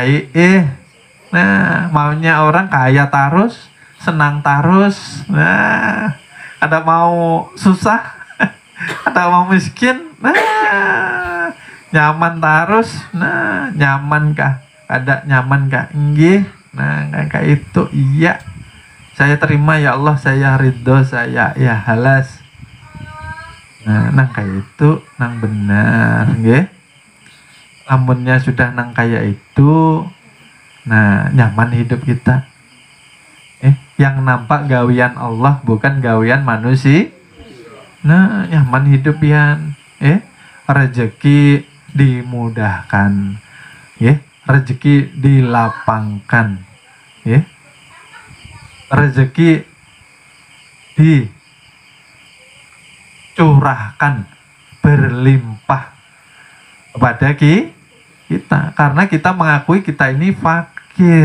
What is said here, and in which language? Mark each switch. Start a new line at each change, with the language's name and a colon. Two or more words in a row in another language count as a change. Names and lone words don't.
Indonesian: Nah, maunya orang kaya terus, senang terus. Nah, ada mau susah, ada mau miskin. Nah, nyaman terus. Nah, nyaman kah? Ada nyaman kah? Nggih. Nah, kayak itu. Iya. Saya terima ya Allah, saya ridho, saya ya halas.
Banjar: Nah, nang kayak itu, nang benar, nggih. Amunnya sudah nang kayak itu, nah nyaman hidup kita.
Indonesian: Yang nampak gawian Allah bukan gawian manusia.
Banjar: Nah, nyaman hidup pian. Rezeki dimudahkan.
Indonesian: Rezeki dilapangkan. Rezeki dicurahkan berlimpah kepada kita, karena kita mengakui kita ini fakir.